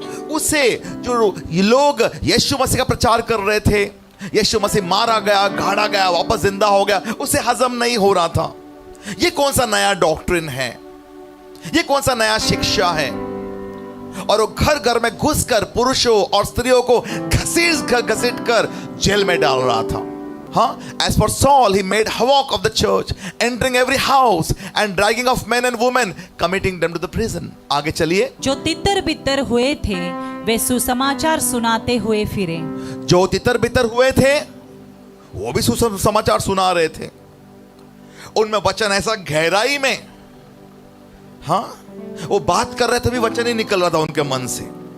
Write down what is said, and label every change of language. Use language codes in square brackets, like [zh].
[hi] उससे जो लोग यीशु मसीह का प्रचार कर रहे थे, यीशु मसीह मारा गया, गाड़ा गया, वापस जिंदा हो गया, उसे हजम नहीं हो रहा था। ये कौन सा नया डॉक्ट्रिन है? ये कौन सा नया शिक्षा है? और वो घर घर में घुसकर पुरुषों और स्त्रियों को घसीट कर जेल में डाल रहा था। हाँ, [en] as for Saul, he made havoc of the church, entering every house and dragging of men and women, committing them to the prison. [hi] आगे चलिए। जो तितर बितर हुए थे वे सुसमाचार सुनाते हुए फिरे। जो तितर बितर हुए थे वो भी सुसमाचार सुना रहे थे। उनमें वचन ऐसा गहराई में, हाँ, वो बात कर रहे थे भी वचन ही निकल रहा था उनके मन से।